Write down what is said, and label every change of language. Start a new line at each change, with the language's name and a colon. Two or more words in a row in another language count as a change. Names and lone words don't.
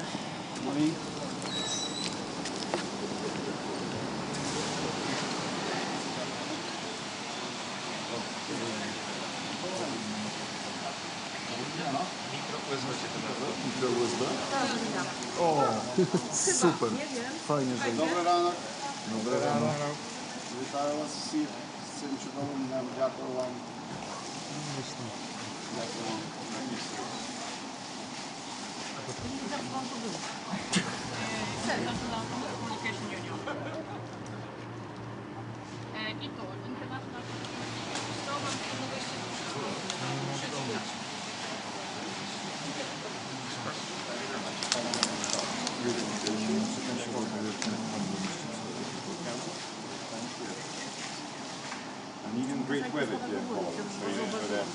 English: Morning. Mikro USB?
Polish: O, super. Fajnie, że... Dobry ranek. Dobre rano.
Ukrainian: Witаю вас всіх з цим чудовим днем. Дякую вам. Дякую вам.
Polish: Zaraz wam to było.
English: Communication Union.
Polish: I to
English: International Program And even great weather here in Poland, so you know that.